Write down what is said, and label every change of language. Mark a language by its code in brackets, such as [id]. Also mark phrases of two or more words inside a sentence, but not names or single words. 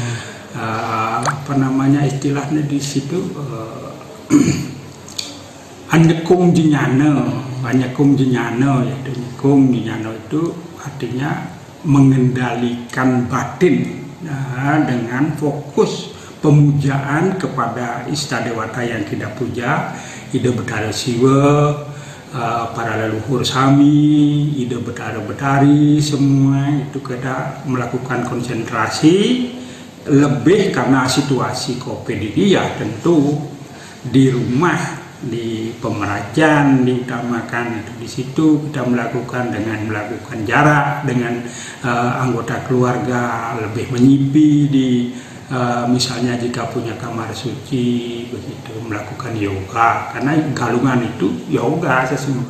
[id] Istilahnya di situ anyekung jinyana, yaitu anyekung jinyana itu artinya mengendalikan batin dengan fokus pemujaan kepada Istadewata yang kita puja, Ida Betara Siwa, para leluhur Sami, Ida Betara-betari, semua itu kita melakukan konsentrasi. Lebih karena situasi COVID ini ya tentu di rumah, di pemerajan diutamakan, itu di situ kita melakukan dengan melakukan jarak dengan anggota keluarga, lebih menyipi di misalnya jika punya kamar suci, begitu melakukan yoga, karena Galungan itu yoga sesungguhnya.